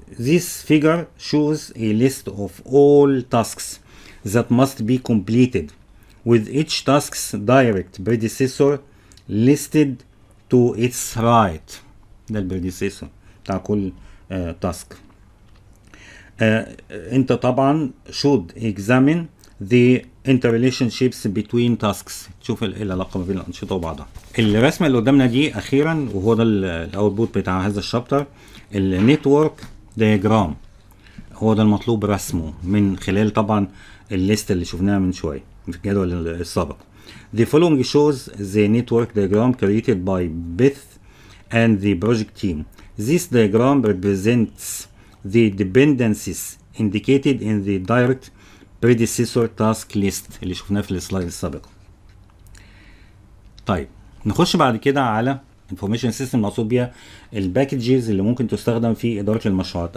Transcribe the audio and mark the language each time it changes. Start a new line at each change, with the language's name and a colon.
English: This figure shows a list of all tasks that must be completed, with each task's direct predecessor listed to its right.
Arabic: ده البريديسيسور بتاع كل task. انت طبعا
English: should examine the interrelationships between tasks.
Arabic: تشوف العلاقة ما بين الأنشطة وبعضها. الرسمة اللي قدامنا دي أخيرا، وهو ده الأوتبوت بتاع هذا الشابتر، النتورك دياجرام. هو ده المطلوب رسمه من خلال طبعا الليست اللي شفناها من شوية في الجدول السابق.
English: The following shows the network diagram created by Beth and the project team. This diagram represents the dependencies indicated in the direct predecessor task list
Arabic: اللي شفناه في السلايد السابق. طيب نخش بعد كده على information system، مقصود بيها الباكجز اللي ممكن تستخدم في إدارة المشروعات.